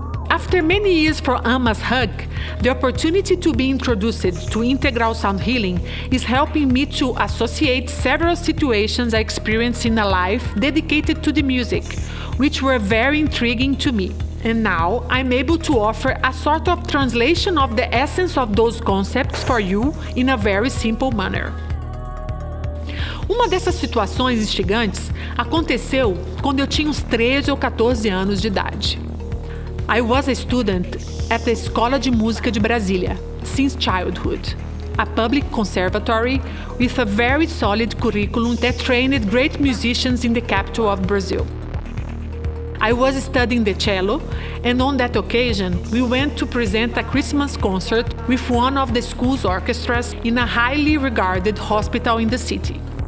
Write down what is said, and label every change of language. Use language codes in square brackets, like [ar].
[en] After many years for Amma's hug, the opportunity to be introduced to integral sound healing is helping me to associate several situations I experienced in a life dedicated to the music, which were very intriguing to me. And now I'm able to offer a sort of translation of the essence of those concepts for you in a very simple manner. [pt] Uma dessas situações instigantes aconteceu quando eu tinha uns 13 ou 14 anos de idade. [en] I was a student at the Escola de Música de Brasília since childhood, a public conservatory with a very solid curriculum that trained great musicians in the capital of Brazil. I was studying the cello, and on that occasion, we went to present a Christmas concert with one of the school's orchestras in a highly regarded hospital in the city.